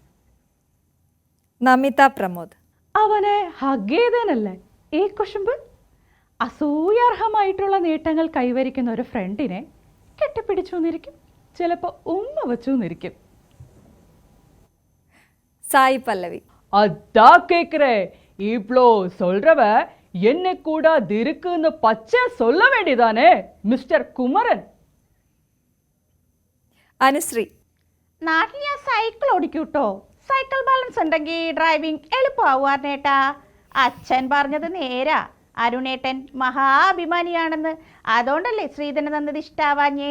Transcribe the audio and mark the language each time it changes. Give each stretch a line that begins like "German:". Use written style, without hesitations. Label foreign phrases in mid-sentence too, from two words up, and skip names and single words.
Malayalam: നമിത പ്രമോദ്. അവനെ ഹഗ് ചെയ്തേനല്ലേ ഈ കുശുമ്പ്? അസൂയാർഹമായിട്ടുള്ള നേട്ടങ്ങൾ കൈവരിക്കുന്ന ഒരു ഫ്രണ്ടിനെ കെട്ടിപ്പിടിച്ചു എന്നിരിക്കും, ചിലപ്പോൾ ഉമ്മ വെച്ചു എന്നിരിക്കും. സായി പല്ലവി.
Tamil: அதா கேக்குறே, இவ்ளோ சொல்றவ என்ன கூட இருக்குன்னு பச்சை சொல்ல வேண்டியதானே மிஸ்டர் குமரன்.
Malayalam: അനുശ്രീ. നാട്ടിൽ ഞാൻ സൈക്കിൾ ഓടിക്കൂട്ടോ. സൈക്കിൾ ബാലൻസ് ഉണ്ടെങ്കിൽ ഡ്രൈവിംഗ് എളുപ്പമാവുന്നേട്ടാ. അച്ഛൻ പറഞ്ഞത് നേരാ. അരുണേട്ടൻ മഹാഭിമാനിയാണെന്ന്. അതുകൊണ്ടല്ലേ ശ്രീധരൻ തന്നത് ഇഷ്ടാവാഞ്ഞേ.